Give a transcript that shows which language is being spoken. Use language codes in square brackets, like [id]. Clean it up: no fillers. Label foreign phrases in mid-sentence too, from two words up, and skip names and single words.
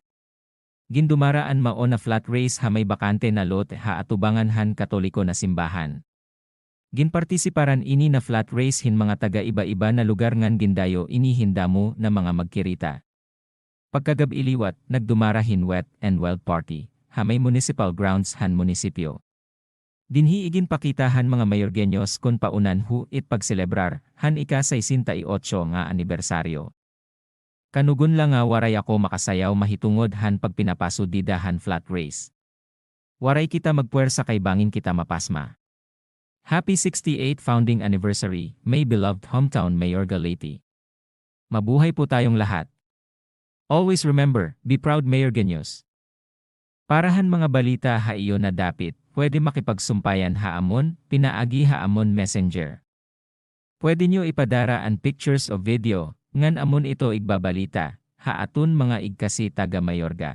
[war] Gindumara an mao na flat race ha may bakante na lot ha atubangan han Katoliko na simbahan. Ginpartisiparan ini na flat race hin mga taga iba-iba na lugar ngan gindayo inihin damo na mga magkirita. Pagkagab-iliwat, nagdumarahin [en] wet and wild party, [war] ha may [en] municipal grounds [war] han munisipyo. Dinhi iginpakitahan mga Mayorgenyos kun paunan hu it pagselebrar, han ika-68 nga anibersaryo. Kanugon lang nga waray ako makasayaw mahitungod han pagpinapaso didahan flat race. Waray kita magpuwersa kay bangin kita mapasma. [en] Happy 68th Founding Anniversary, my beloved hometown Mayorga Leyte. [tl] Mabuhay po tayong lahat. [en] Always remember, be proud Mayorgenyos. [war] Parahan mga balita ha iyo na dapit, pwede makipagsumpayan haamon, pinaagi haamon messenger. Pwede nyo ipadara an pictures o video, ngan amon ito igbabalita, haatun mga igkasi taga Mayorga.